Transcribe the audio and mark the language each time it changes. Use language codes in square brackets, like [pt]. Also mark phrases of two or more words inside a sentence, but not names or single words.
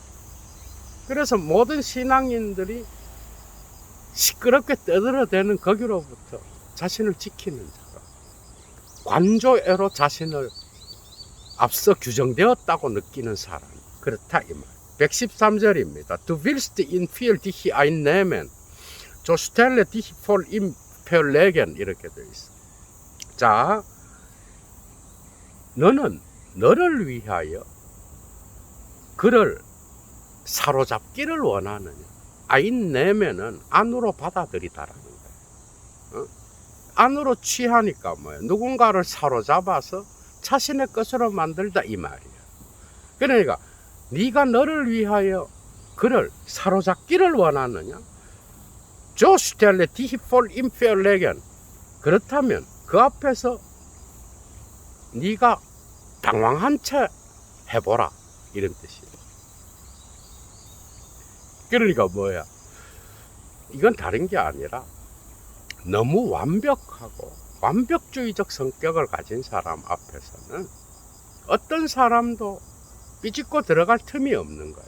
[ko] 그래서 모든 신앙인들이 시끄럽게 떠들어대는 거기로부터 자신을 지키는 자가 관조애로 자신을 앞서 규정되었다고 느끼는 사람 그렇다 이 말. 113절입니다. [de] Du willst in viel dich einnehmen, so stelle dich vor ihm verlegen [ko] 이렇게 되어 있어. 자, 너는 너를 위하여 그를 사로잡기를 원하느냐? einnemen은 안으로 받아들이다라는 거야. 안으로 취하니까 뭐야? 누군가를 사로잡아서 자신의 것으로 만들다 이 말이야. 그러니까 네가 너를 위하여 그를 사로잡기를 원하느냐? [de] So stelle dich vor ihm verlegen. [ko] 그렇다면 그 앞에서 네가 당황한 채 해보라 이런 뜻이에요. 그러니까 뭐야? 이건 다른 게 아니라 너무 완벽하고 완벽주의적 성격을 가진 사람 앞에서는 어떤 사람도 삐집고 들어갈 틈이 없는 거야.